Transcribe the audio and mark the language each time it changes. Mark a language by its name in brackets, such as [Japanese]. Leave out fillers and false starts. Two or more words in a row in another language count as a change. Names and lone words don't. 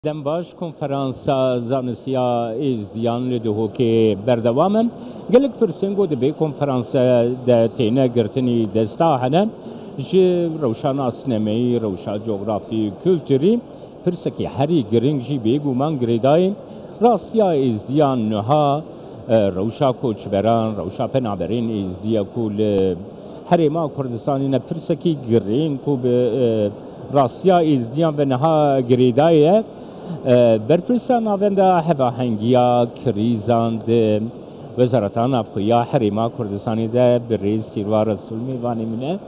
[Kurdish] دەم باش کۆنفەرانسا زانستیا ئێزدیان لە دهۆکێ بەردەوامن gelek pirsêngo di vê konferansa de têne girtinî desta hene ji rewşana sinemeyî, rewşa coğrafî, kültürî pirsekî herî giring jî bêguman girêdayê rastiya êzdiyan niha rewşa koçberan, rewşa penaberên êzdiya ku li Herêma Kurdistanê ne pirsekî giring ku bi rastiya êzdiyan ve niha girêdayê ye berpirsa navenda hevahengiya krîzan di Wezareta Navxweya Herêma Kurdistanê de bi rêz Sîrwa Resul mêvanê min e.